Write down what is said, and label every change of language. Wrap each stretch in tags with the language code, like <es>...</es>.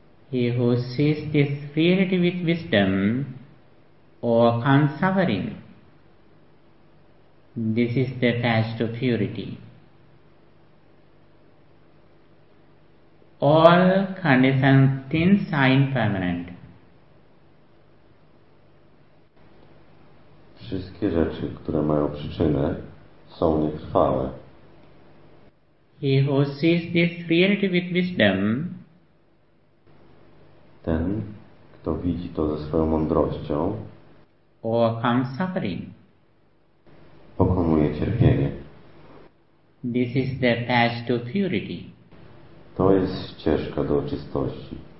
<en>He who sees this reality with wisdom overcomes suffering. This is the path to purity. All conditioned things are impermanent.</en> <pl>Wszystkie rzeczy, które mają przyczynę, są nietrwałe.</pl> <en>He who sees this reality with wisdom.</en> <pl>Ten, kto widzi to ze swoją mądrością,</pl> <en>overcome suffering.</en> <pl>Pokonuje cierpienie.</pl> <en>This is the path to purity.</en> <pl>To jest ścieżka do czystości.</pl>